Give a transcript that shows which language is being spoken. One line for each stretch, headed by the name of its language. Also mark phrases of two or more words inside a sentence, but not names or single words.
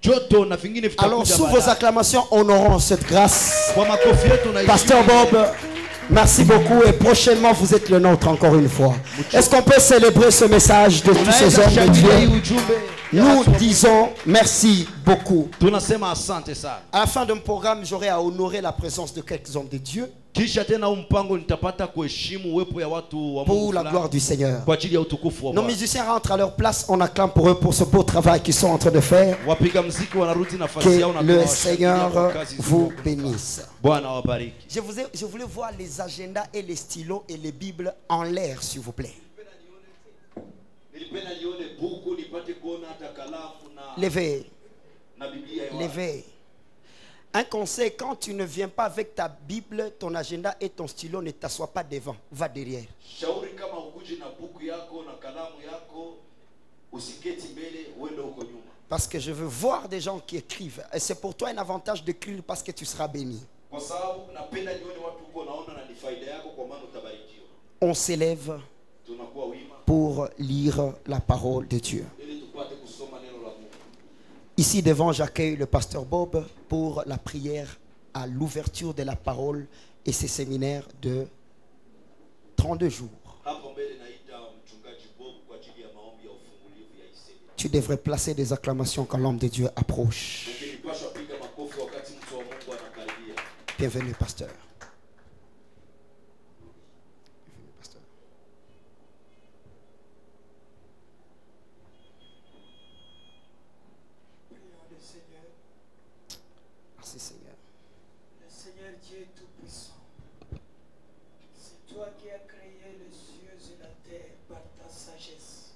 French: Alors, sous vos acclamations, honorons cette grâce. Pasteur Bob, Merci beaucoup et prochainement vous êtes le nôtre encore une fois. Est-ce qu'on peut célébrer ce message de tous ces hommes de Dieu? Nous disons merci beaucoup.
Swahili: Tunasema asante sana.
French: À la fin de mon programme, j'aurai à honorer la présence de quelques hommes de Dieu
Swahili: Kisha tena mpango nitapata kuheshimu uwepo ya watu wa Mungu
French: pour la gloire du Seigneur.
Swahili: kwa ajili ya utukufu wa
French: Nos
Swahili: Bwana.
French: musiciens rentrent à leur place. On acclame pour eux pour ce beau travail qu'ils sont en train de faire.
Swahili: Wapiga muziki wanarudi nafasi yao na
French: Que le
Swahili: tunawashangilia kwa
French: Seigneur
Swahili: kazi nzuri
French: vous
Swahili: wamefanya.
French: bénisse.
Swahili: Bwana awabariki.
French: Je voulais voir les agendas et les stylos et les bibles en l'air, s'il vous plaît.
Swahili: Nilipenda nione buku nipate kuona hata kalamu
French: Levez,
Swahili: na Biblia ya
French: levez. Un conseil, quand tu ne viens pas avec ta Bible, ton agenda et ton stylo, ne t'assois pas devant, va derrière.
Swahili: shauri kama ukuje na buku yako na kalamu yako usiketi mbele uende huko nyuma.
French: Parce que je veux voir des gens qui écrivent. Et c'est pour toi un avantage d'écrire parce que tu seras béni.
Swahili: Kwa sababu napenda nione watu huko naona na ni faida yako kwa maana utabarikiwa.
French: On s'élève
Swahili: Tunakuwa wima
French: pour lire la parole de Dieu.
Swahili: ili tupate kusoma neno la Mungu.
French: Ici devant, j'accueille le pasteur Bob pour la prière à l'ouverture de la parole et ses séminaires de 32 jours.
Swahili: Hapo mbele naita mchungaji Bob kwa ajili ya maombi ya ufungulivu ya Isemi.
French: Tu devrais placer des acclamations quand l'homme de Dieu approche.
Swahili: Ukipashwa piga makofi wakati mtu wa Mungu anakaribia.
French: Bienvenue, pasteur. Bienvenue, pasteur. Prions le Seigneur. Merci, Seigneur. Le Seigneur Dieu Tout-Puissant. C'est toi qui as créé les cieux et la terre par ta sagesse.